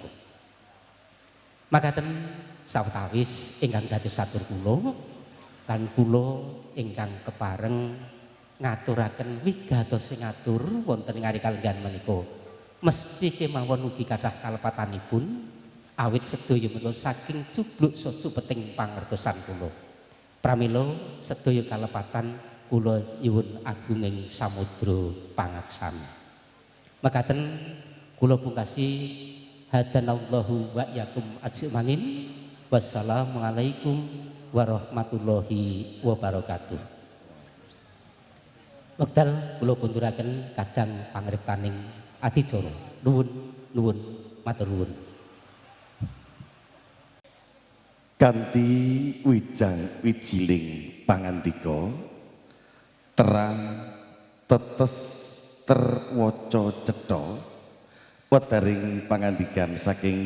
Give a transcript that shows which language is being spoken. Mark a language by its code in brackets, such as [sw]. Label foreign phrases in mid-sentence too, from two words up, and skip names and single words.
[jv] Makaten sawetawis ingkang dados satur kula lan kula ingkang kepareng ngaturaken wigatos sing ngatur wonten ing ari kalenggan menika mesti kemawon ugi kathah kalepatanipun awit sedaya menika saking cubluk supeting pangertosan kula. Pramila sedaya kalepatan kula nyuwun agunging samudra pangaksami. Mekaten kula pungkasi [ar] هدانا الله وإياكم أجمعين. والسلام عليكم ورحمة الله وبركاته. [jv] Wekdal kula kunduraken kadang pangriptaning adicara. Nuwun matur nuwun. Kanthi wijang wijiling pangandika terang tetes terwaca cetha wetaring pangandikan saking